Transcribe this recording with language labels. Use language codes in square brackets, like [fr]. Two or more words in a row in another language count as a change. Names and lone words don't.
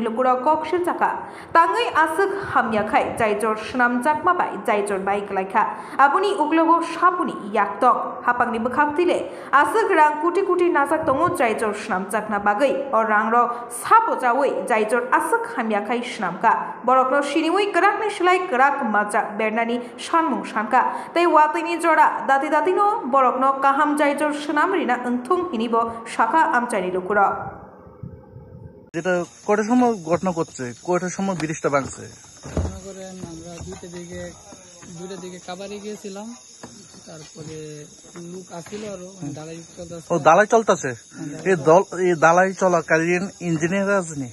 [trp] लुकुरक कक्सिन जाका ताङै आसक हामयाखाय जायजोर सोनामजाक माबाय जायजोर बाइक लाइखा आबुनि उग्लगो सापुनि याक्तक हापांनि बखाक्तिले आसक रां कुटि कुटि नाजाक दङ जायजोर सोनामजाकना बागै अ रांर सापोजावै जायजोर आसक हामयाखाय सोनामका बरकनो सिनिवै गराकनि सलाय गराक माजा बेरनानि सानमुं सानका तै वातैनि जरा दाति दातिनो बरकनो काहाम जायजोर सोनामरिना ओंथुं हिनिबो शाखा आमचायनि लुकुरा [bn] যেটা কয়টার সময় ঘটনা করছে কয়টার সময় ব্রিজটা ভাঙছে মনে করেন আমরা দুইটা দিকে কাবারে গিয়েছিলাম তারপরে লোক আসছিল আর দালাই চলতেছে ও দালাই চলতেছে এই দালাই চলাকালীন ইঞ্জিনিয়ার আছে